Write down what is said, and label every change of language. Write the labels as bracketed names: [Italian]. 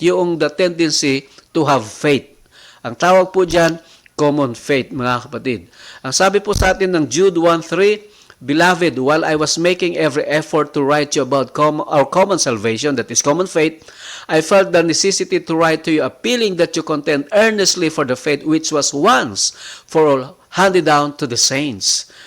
[Filipino] Yung [English] the tendency to have faith. [Filipino] Ang tawag po diyan, [English] common faith, [Filipino] mga kapatid. Ang sabi po sa atin ng [English] Jude 1:3, Beloved, while I was making every effort to write you about our common salvation, that is common faith, I felt the necessity to write to you, appealing that you contend earnestly for the faith which was once for all handed down to the saints.